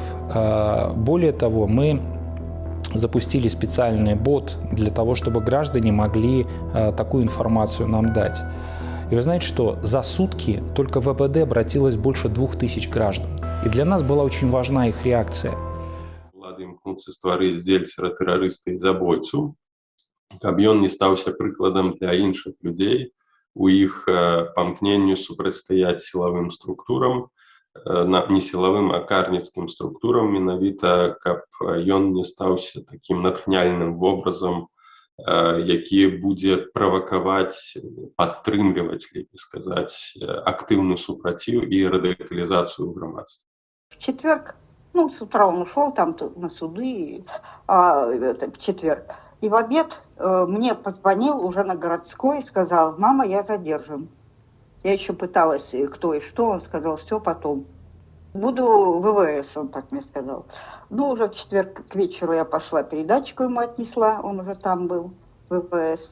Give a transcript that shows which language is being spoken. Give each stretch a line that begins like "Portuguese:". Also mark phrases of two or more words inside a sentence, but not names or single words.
Russian: Более того, мы запустили специальный бот для того, чтобы граждане могли такую информацию нам дать. И вы знаете, что за сутки только в ВВД обратилось больше 2000 граждан. И для нас была очень важна их реакция.
Belarusian: Улады імкнуцца стварыць дзельцера-тэрарыста і забойцу, каб ён не стаўся прыкладам для іншых людзей у іх памкненню супрацьстаяць сілавым структурам, не сілавым, а карніцкім структурам, менавіта, каб ён не стаўся такім натхняльным вобразам, які будзе правакаваць, падтрымліваць, лепей сказаць, актыўны супраціў і радыкалізацыю ў грамадстве.
Russian: В четверг, с утра он ушел там на суды, в четверг. И в обед мне позвонил уже на городской и сказал: мама, я задержан. Я еще пыталась, кто и что, он сказал: все потом. Буду в ВВС, он так мне сказал. Уже в четверг к вечеру я пошла, передатчику ему отнесла, он уже там был, в ВВС.